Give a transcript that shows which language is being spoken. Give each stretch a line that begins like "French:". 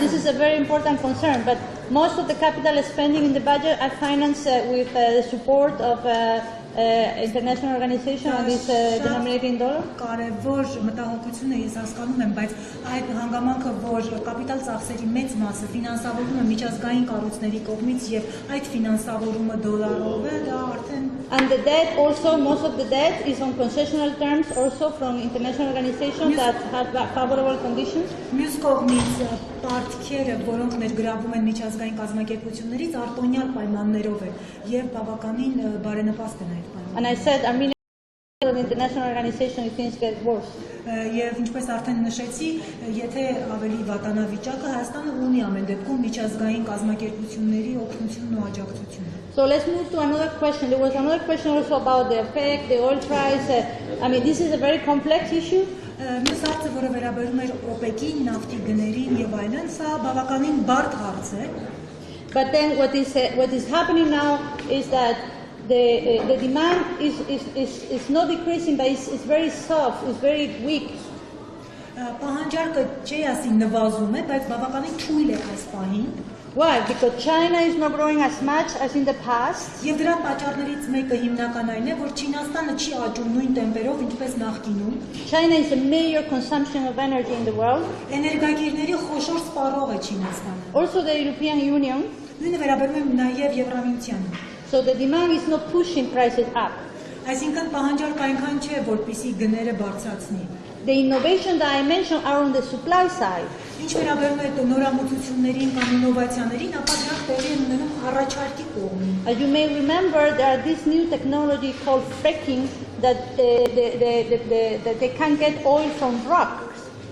English: This is a very important concern, but most of the capital spending in the budget are financed with the support of international organizations and is denominated in dollar.
Armenian: Կարևոր մտահոգություն է, ես հասկանում եմ, բայց այդ հանգամանքը, որ կապիտալ ծախսերի մեծ մասը ֆինանսավորվում է միջազգային կառույցների կողմից եւ այդ ֆինանսավորումը դոլարով է, դա արդեն
English: And the debt also, most of the debt is on concessional terms also from international organizations that have favorable conditions.
Armenian: Մյուս կողմից պարտքերը, որոնք ներգրավում են միջազգային կազմակերպություններից, արտոնյալ պայմաններով է եւ բավականին բարենպաստ են այդ պայմանները։
English: And I said Armenia international organization if things get worse.
Armenian: Եվ ինչպես արդեն նշեցի, եթե ավելի վատանավիճակը Հայաստանը ունի ամեն դեպքում միջազգային կազմակերպությունների օգնությունն ու աջակցությունը։
English: So let's move to another question. There was another question also about the effect, the oil price. I mean, this is a very complex issue.
Armenian: Մյուս հարցը, որը վերաբերում էր OPEC-ին, նավթի գներին եւ այլն, սա բավականին բարդ հարց է։
English: But then what is happening now is that the demand is not decreasing, but it's very soft, it's very weak.
Armenian: Պահանջարկը չի ասի նվազում է, բայց բավականին թույլ է այս պահին։
English: Why? Because China is not growing as much as in the past.
Armenian: Եվ դրա պատճառներից մեկը հիմնական այն է, որ Չինաստանը չի աճում նույն տեմպերով, ինչպես նախկինում։
English: China is a major consumption of energy in the world.
Armenian: Էներգակիրների խոշոր սպառող է Չինաստանը։
English: Also the European Union.
Armenian: Նույնը վերաբերում է նաև Եվրամիությանը։
English: So the demand is not pushing prices up.
Armenian: Այսինքն պահանջարկը այնքան չէ, որպեսզի գները բարձրացնի։
English: The innovation that I mentioned are on the supply side.
Armenian: Ինչ վերաբերում է նորամուծություններին կամ ինովացիաներին, ապա դրանք տեղի են ունենում առաջարկի կողմին։
English: As you may remember, there are this new technology called fracking that they can get oil from rocks.